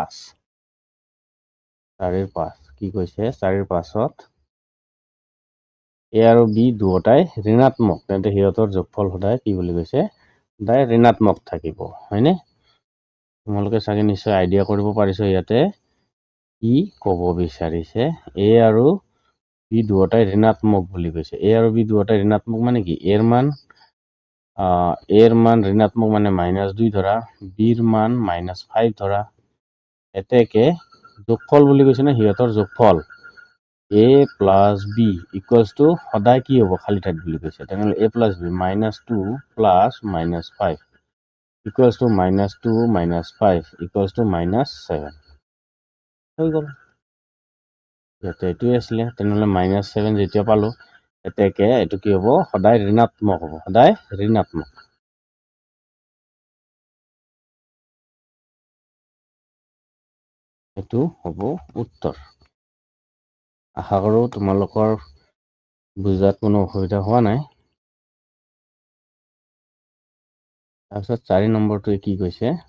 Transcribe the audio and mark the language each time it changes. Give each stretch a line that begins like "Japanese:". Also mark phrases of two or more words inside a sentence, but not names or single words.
Assamese: ৰ 5 কি কৈছে 4 ৰ 5ত a আৰু b দুয়োটাই ঋণাত্মক তেন্তে সিহঁতৰ যোগফল সদায় কি বুলি কৈছে সদায় ঋণাত্মক থাকিব হয়নে তোমালোকে চাগে নিশ্চয় আইডিয়া কৰিব পাৰিছো ইয়াতে কি ক'ব বিচাৰিছে a আৰু b দুয়োটাই ঋণাত্মক বুলি কৈছে a আৰু b দুয়োটাই ঋণাত্মক মানে কি a ৰ মান ঋণাত্মক মানে -2 ধৰা b ৰ মান -5 ধৰা এতেকে যোগফল বুলি কৈছে না সিহঁতৰ যোগফল
English: a plus b equals to
Assamese: সদায় কি হ'ব খালি ঠাইত বুলি কৈছে তেনেহ'লে
English: a plus b -2 plus -5 equals to -2 -5 equals to -7
Assamese: হৈ গ'ল ইয়াতে এইটোৱে আছিলে তেনেহ'লে -7 যেতিয়া পালো এতেকে এইটো কি হ'ব সদায় ঋণাত্মক হ'ব সদায় ঋণাত্মক এইটো হ'ব উত্তৰ আশা কৰোঁ তোমালোকৰ বুজাত কোনো অসুবিধা হোৱা নাই তাৰপিছত 4 নম্বৰটোৱে কি কৈছে